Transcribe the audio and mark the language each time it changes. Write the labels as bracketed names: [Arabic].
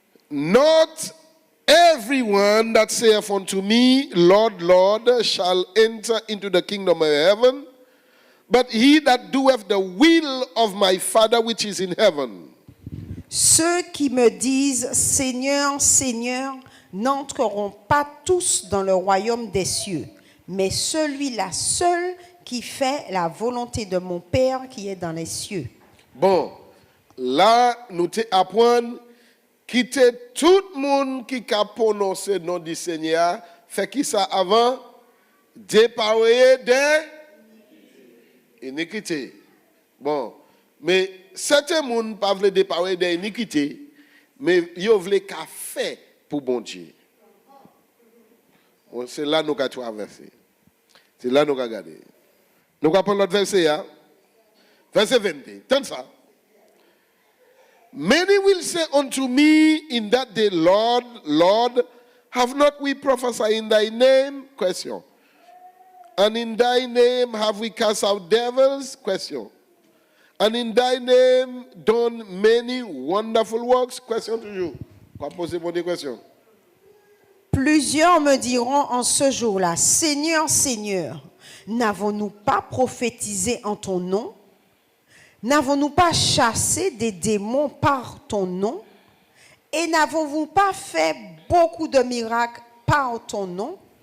[English] Not everyone that saith unto me, Lord, Lord, shall enter into the kingdom of heaven, but he that doeth the will of my Father which is in heaven. [French] Ceux qui me disent Seigneur, Seigneur, n'entreront pas tous dans le royaume des cieux, mais celui-là seul qui fait la volonté de mon Père qui est dans les cieux. Bon, là, nous apprenons quitter tout le monde qui a prononcé le nom du Seigneur, fait qui ça avant? Déparer des iniquités. Bon, mais certains gens ne peuvent pas déparer des iniquités, mais ils veulent qu'à faire pour bon Dieu. Bon, c'est là que nous avons traversé. C'est là que nous avons regardé. Nous allons prendre l'autre verset. Verset 20. Tente ça. [English] Many will say unto me in that day, Lord, Lord, have not we prophesied in thy name? Question. And in thy name have we cast out devils? Question. And in thy name done many wonderful works? Question to you. [French] Quoi poser pour des questions? Plusieurs me diront en ce jour-là, Seigneur, Seigneur, n'avons-nous pas prophétisé en ton nom? N'avons-nous pas chassé des démons par ton nom? Et n'avons-nous pas fait beaucoup de miracles par ton nom?